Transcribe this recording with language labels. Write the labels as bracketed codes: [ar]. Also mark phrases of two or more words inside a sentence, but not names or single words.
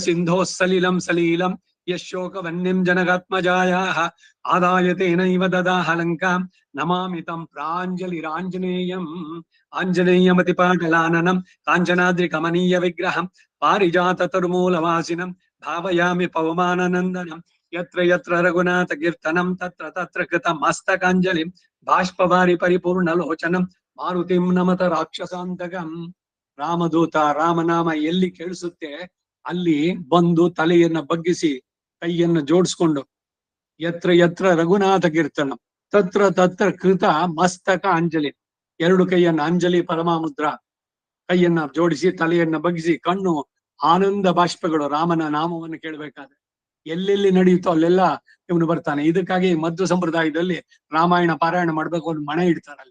[sa] ಸಿಂಧೋಃ ಸಲಿಲಂ ಸಲೀಲಂ ಯಶೋಕವನ್ನಿಂ ಜನಕಾತ್ಮಜಾಯಾಃ ಆದಾಯ ತೇನೈವ ದದಾಹ ಲಂಕಾಂ ನಮಾಮಿ ತಂ ಪ್ರಾಂಜಲಿರಾಂಜನೇಯಂ ಆಂಜನೇಯಮತಿಪಾಟಲಾನನಂ ಕಾಂಚನಾದ್ರಿ ಕಮನೀಯ ವಿಗ್ರಹಂ ಪಾರಿಜಾತ ತರುಮೂಲವಾಸಿನಂ ಭಾವಯಾಮಿ ಪವಮಾನನಂದನಂ ಯತ್ರ ಯತ್ರ ರಘುನಾಥ ಕೀರ್ತನಂ ತತ್ರ ತತ್ರ ಕೃತ ಮಸ್ತಕಾಂಜಲಿಂ ಬಾಷ್ಪವಾರಿ ಪರಿಪೂರ್ಣ ಲೋಚನಂ ಮಾರುತಿಂ ನಮತ ರಾಕ್ಷಸಾಂತಕಂ. [kn] ರಾಮದೂತ ರಾಮನಾಮ ಎಲ್ಲಿ ಕೇಳಿಸುತ್ತೆ ಅಲ್ಲಿ ಬಂದು ತಲೆಯನ್ನ ಬಗ್ಗಿಸಿ ಕೈಯನ್ನು ಜೋಡಿಸ್ಕೊಂಡು [sa] ಯತ್ರ ಯತ್ರ ರಘುನಾಥ ಕೀರ್ತನ ತತ್ರ ತತ್ರ ಕೃತ ಮಸ್ತಕ ಅಂಜಲಿ, [kn] ಎರಡು ಕೈಯನ್ನ ಅಂಜಲಿ ಪರಮಾಮುದ್ರ, ಕೈಯನ್ನ ಜೋಡಿಸಿ ತಲೆಯನ್ನ ಬಗ್ಗಿಸಿ ಕಣ್ಣು ಆನಂದ ಬಾಷ್ಪಗಳು ರಾಮನ ನಾಮವನ್ನು ಕೇಳಬೇಕಾದ್ರೆ ಎಲ್ಲೆಲ್ಲಿ ನಡೆಯುತ್ತೋ ಅಲ್ಲೆಲ್ಲ ಇವನು ಬರ್ತಾನೆ. ಇದಕ್ಕಾಗಿ ಮಧ್ವ ಸಂಪ್ರದಾಯದಲ್ಲಿ ರಾಮಾಯಣ ಪಾರಾಯಣ ಮಾಡ್ಬೇಕು, ಒಂದು ಮಣೆ ಇಡ್ತಾರಲ್ಲಿ.